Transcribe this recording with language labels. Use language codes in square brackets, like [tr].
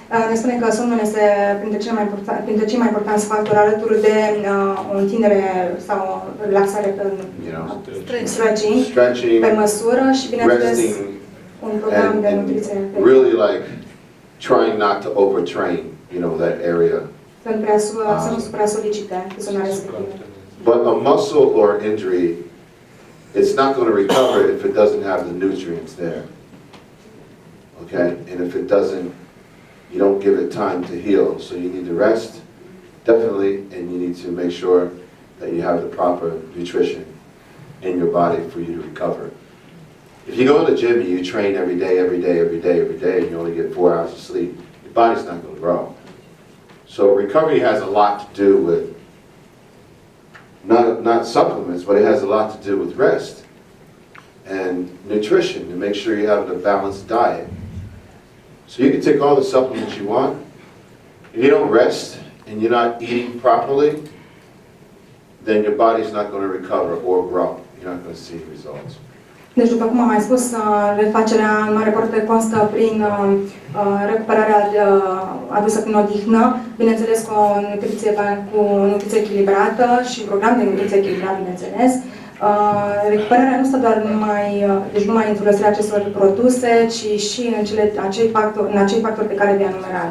[ro] Ne spune că somnul este printre cei mai importanți factori alături de o întindere sau o relaxare pe stretching, pe măsură și, bineînțeles, un program de nutriție. [en] Really like trying not to overtrain, you know, that area. [ro] Să nu supra-solicite zona respectivă. [en] But a muscle or injury, it's not going to recover if it doesn't have the nutrients there. Okay? And if it doesn't, you don't give it time to heal. So you need to rest, definitely, and you need to make sure that you have the proper nutrition in your body for you to recover. If you go to the gym and you train every day, and you only get 4 hours of sleep, your body's not going to grow. So recovery has a lot to do with not supplements, but it has a lot to do with rest and nutrition to make sure you have a balanced diet. So you can take all the supplements you want. If you don't rest and you're not eating properly, then your body's not going to recover or grow. You're not going to see results. [ro] Deci, după cum am mai spus, refacerea în mare parte constă prin recuperarea adusă prin odihnă, bineînțeles cu o nutriție echilibrată și un program de nutriție echilibrat, bineînțeles. Recuperarea nu stă doar deci numai în folosirea acestor produse, ci și în acei factori pe care le-am enumerat.